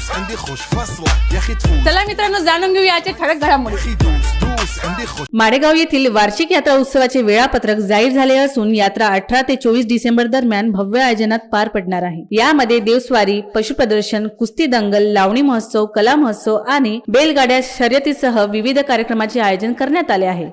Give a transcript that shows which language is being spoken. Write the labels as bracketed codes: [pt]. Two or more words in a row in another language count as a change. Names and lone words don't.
[ar] عندي خوش فصلة يا اخي تفوز [mr] चला मित्रांनो, जाणून घेऊया आजच्या ठळक घडामोडी. [ar] اخي دوس دوس عندي خوش [mr] माडेगाव येथील वार्षिक यात्रा उत्सवाचे वेळापत्रक जाहीर झाले असून यात्रा 18 ते 24 डिसेंबर दरम्यान भव्य आयोजनात पार पडणार आहे. यामध्ये देवस्वारी, पशुप्रदर्शन, कुस्ती दंगल, लावणी महोत्सव, कला महोत्सव आणि बैलगाड्या शर्यतीसह विविध कार्यक्रमाचे आयोजन करण्यात आले आहे.